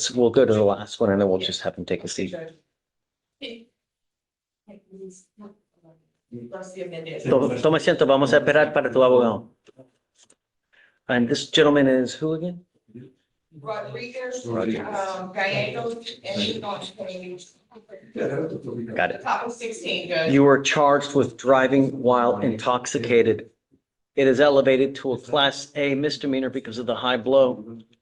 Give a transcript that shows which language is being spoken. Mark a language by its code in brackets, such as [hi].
[en] we'll go to the last one and then we'll just have him take a seat. [es] Toma asiento, vamos a esperar para tu abogado. [en] And this gentleman is who again? Rodriguez, Rodriguez. Gallegos, and he's on page. Got it. Top of 16, Judge. You were charged with driving while intoxicated. It is elevated to a Class A misdemeanor because of the high blow.